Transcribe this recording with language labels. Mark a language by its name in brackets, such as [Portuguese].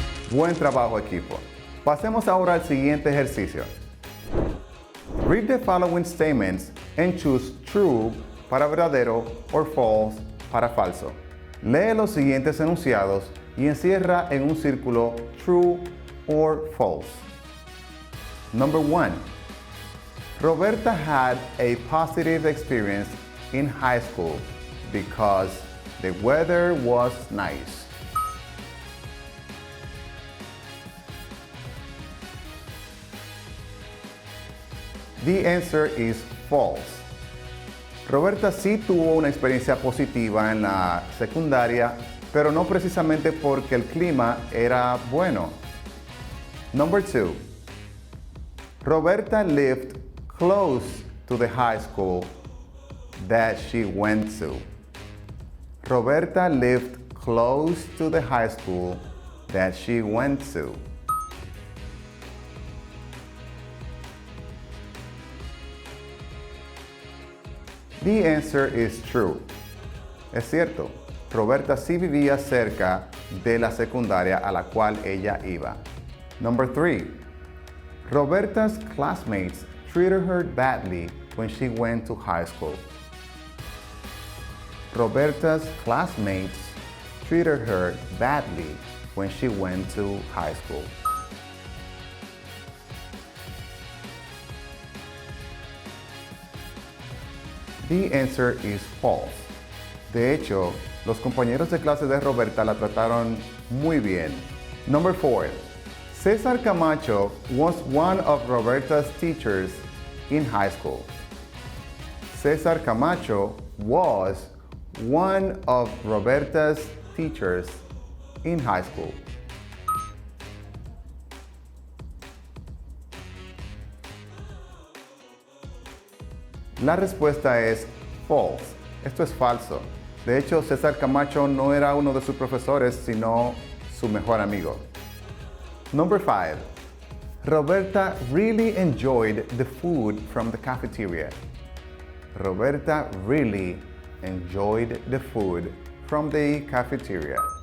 [Spanish] Buen trabajo, equipo. Pasemos ahora al siguiente ejercicio. [English] Read the following statements and choose true [Spanish] para verdadero [English] or false [Spanish] para falso. Lee los siguientes enunciados y encierra en un círculo [English] true or false. Number 1. Roberta had a positive experience in high school because the weather was nice. The answer is false. [Spanish] Roberta sí tuvo una experiencia positiva en la secundaria, pero no precisamente porque el clima era bueno. [English] Number 2. Roberta lived close to the high school that she went to. Roberta lived close to the high school that she went to. The answer is true. [Spanish] Es cierto, Roberta sí vivía cerca de la secundaria a la cual ella iba. [English] Number 3. Roberta's classmates treated her badly when she went to high school. Roberta's classmates treated her badly when she went to high school. The answer is false. [Spanish] De hecho, los compañeros de clase de Roberta la trataron muy bien. [English] Number 4. César Camacho was one of Roberta's teachers in high school. César Camacho was one of Roberta's teachers in high school. [Spanish] La respuesta es false. Esto es falso. De hecho, César Camacho no era uno de sus profesores, sino su mejor amigo. [English] Number 5. Roberta really enjoyed the food from the cafeteria. Roberta really enjoyed the food from the cafeteria.